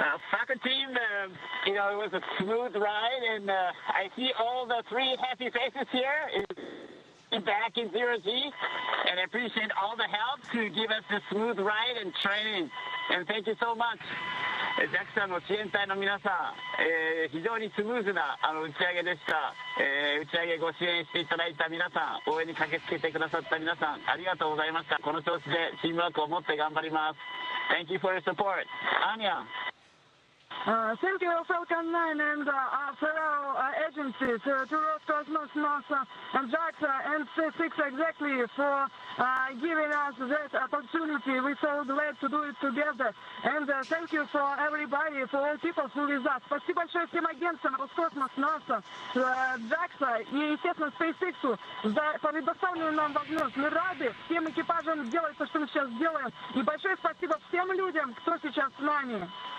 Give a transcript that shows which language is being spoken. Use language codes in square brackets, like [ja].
[en] Falcon team, it was a smooth ride, and I see all the 3 happy faces here. back in zero G, and I appreciate all the help to give us a smooth ride and training. And thank you so much. [ja] JAXA の支援隊の皆さん、非常にスムーズな打ち上げでした。打ち上げご支援していただいた皆さん、応援に駆けつけてくださった皆さん、ありがとうございました。この調子でチームワークを持って頑張ります。 [en] Thank you for your support. Anya. Thank you, Falcon 9 and fellow agencies, to Roscosmos, NASA, and JAXA, and SpaceX exactly for giving us that opportunity. We're so glad to do it together. And thank you for everybody, for all people who with us. [ru] Спасибо большое всем агентствам Роскосмос, NASA, JAXA и, естественно, SpaceX за предоставленную нам возможность. Мы рады всем экипажам делать то, что мы сейчас делаем. И большое спасибо всем людям, кто сейчас с нами.